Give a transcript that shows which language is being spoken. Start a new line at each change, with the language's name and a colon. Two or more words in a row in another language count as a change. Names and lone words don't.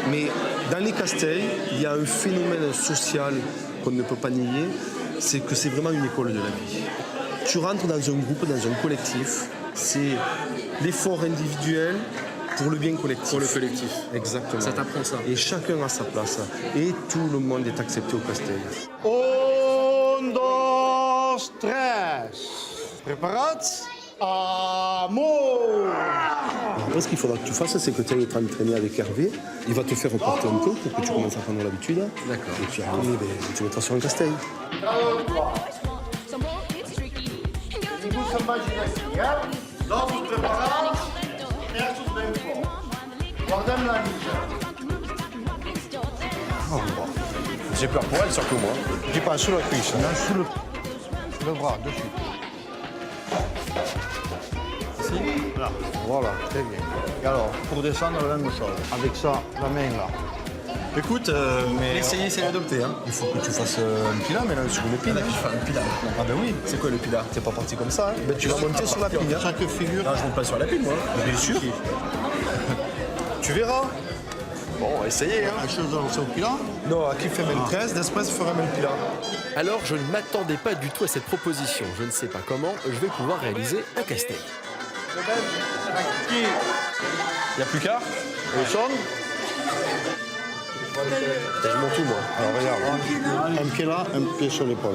French: mais dans les castells, il y a un phénomène social qu'on ne peut pas nier, c'est que c'est vraiment une école de la vie. Tu rentres dans un groupe, dans un collectif, c'est l'effort individuel pour le bien collectif. Pour le collectif. Exactement. Ça t'apprend ça. Et chacun a sa place. Et tout le monde est accepté au castell. 1, 2, 3.
Catalan: Preparats?
French: Amour! Après, ce qu'il faudra que tu fasses, c'est que tu ailles t'entraîner avec Hervé. Il va te faire reporter un peu pour que tu commences à prendre l'habitude. D'accord. Et puis après, tu mettras sur un castell.
Catalan: Ningú se'n vagi d'aquí, eh? Dos preparats, terços ben forts. Guardem la mitja.
French: J'ai peur pour elle, surtout moi. Tu passes sur la cuisse, hein, sur le bras, dessus. Ici. Là, voilà, très bien. Et alors, pour descendre, la même chose. Avec ça, la main là. Écoute, l'essayer, c'est l'adopter. Hein. Il faut que tu fasses un pila, mais là, sur une pile. Je fais un pila. Ah ben oui, C'est quoi le pila? t'es pas parti comme ça. Hein. Ben, tu vas monter sur la pile. Hein. Chaque figure, Non, je monte pas sur la pile, moi. Bien sûr. Tu verras. Bon, on va essayer. Hein. la chose c'est au pilat. Non,
Catalan: aquí fem el 13, després farem el pila.
French: Alors, je ne m'attendais pas du tout à cette proposition. Je ne sais pas comment je vais pouvoir réaliser un castell. Il n'y a plus qu'à. Le son, Je monte tout, moi. alors regarde, un pied là, un pied sur l'épaule.